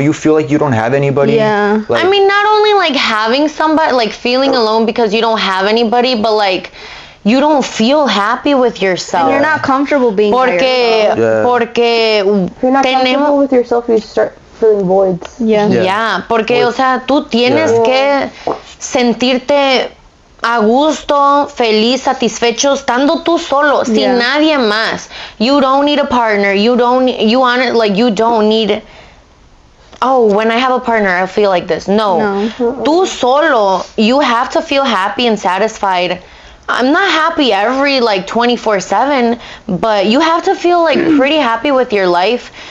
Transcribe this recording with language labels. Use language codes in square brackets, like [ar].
[en] You feel like you don't have anybody. Yeah. Like, I mean, not only like having somebody, like feeling alone because you don't have anybody, but like you don't feel happy with yourself. And you're not comfortable being by yourself. [es] Porque [en] If you're not comfortable with yourself, you start feeling voids. [es] Yeah, porque, o sea, tú tienes que sentirte a gusto, feliz, satisfecho, estando tú solo, sin nadie más. [en] You don't need a partner. You don't need, oh, when I have a partner, I feel like this. No. Tú solo, you have to feel happy and satisfied. I'm not happy every like 24/7, but you have to feel like pretty happy with your life.